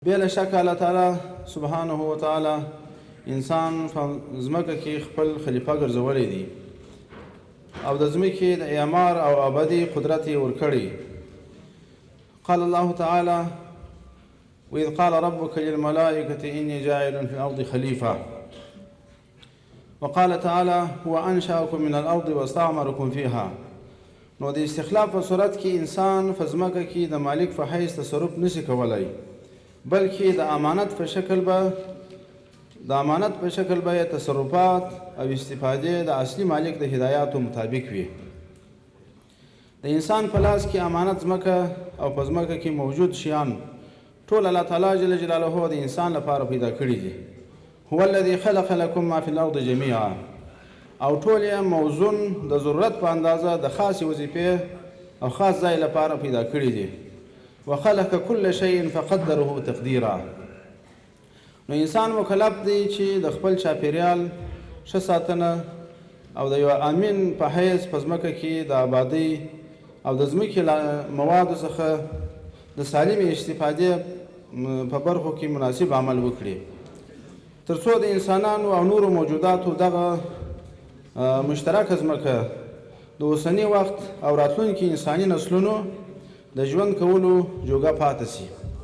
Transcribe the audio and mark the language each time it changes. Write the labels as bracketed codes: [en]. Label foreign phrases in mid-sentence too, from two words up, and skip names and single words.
[ps] بلا شک الله تعالی [ar] سبحانه و تعالی [ps] انسان په ځمکه کې خپل خلیفه ګرځولی دی او د ځمکې د اعمار او ابدي قدرت یې ورکړی. [ar] قال الله تعالى وإذ قال ربك للملائكة إني جاعل في الأرض خليفة وقال تعالى هو أنشأكم من الأرض واستعمركم فيها. [ps] نو د استخلاف په صورت کې انسان په ځمکه کې د مالک په حیث تصرف نشي کولای، بلکې د امانت په شکل به تصرفات او استفاده د اصلي مالک د هدایاتو مطابق وي. د انسان په لاس کې امانت ځمکه او په ځمکه کې موجود شیان ټول الله تعالی [ar] جل جلاله [ps] د انسان لپاره پیدا کړي دي. [ar] هو الذي خلق لكم ما في الارض جميعا، [ps] او ټول یې موزون د ضرورت په اندازه د خاصې وظیفې او خاص ځای لپاره پیدا کړي دي. [ar] وخلق كل شيء فقدره تقديرا. [ps] نو انسان مکلف دی چې د خپل چاپیریال ښه ساتنه او د یو امین په حیث په ځمکه کې د آبادۍ او د ځمکې موادو څخه د سالمې استفادې په برخو کې مناسب عمل وکړي، تر څو د انسانانو او نورو موجوداتو دغه مشترکه ځمکه د اوسني وخت او راتلونکي انساني نسلونو د ژوند کولو جوګه پاتې شي.